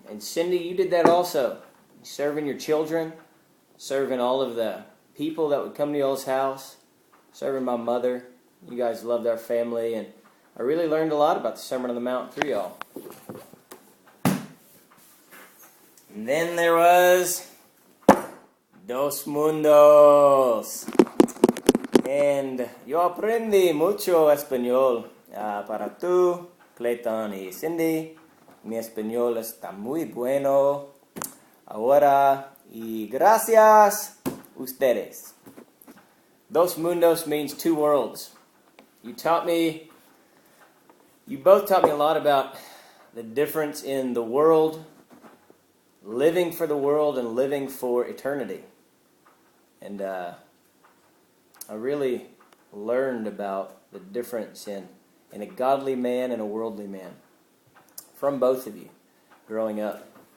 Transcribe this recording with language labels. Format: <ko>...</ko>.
<en>And Cindy, you did that also. Serving your children, serving all of the people that would come to y'all's house, serving my mother. You guys loved our family, and I really learned a lot about the Sermon on the Mount through y'all. And then there was Dos Mundos.</en> <es>And yo aprendí mucho español. Para tú, Clayton y Cindy, mi español está muy bueno ahora y gracias ustedes.</es> <en>Dos Mundos means two worlds. You both taught me a lot about the difference in the world, living for the world and living for eternity. And I really learned about the difference in a godly man and a worldly man from both of you growing up.</en>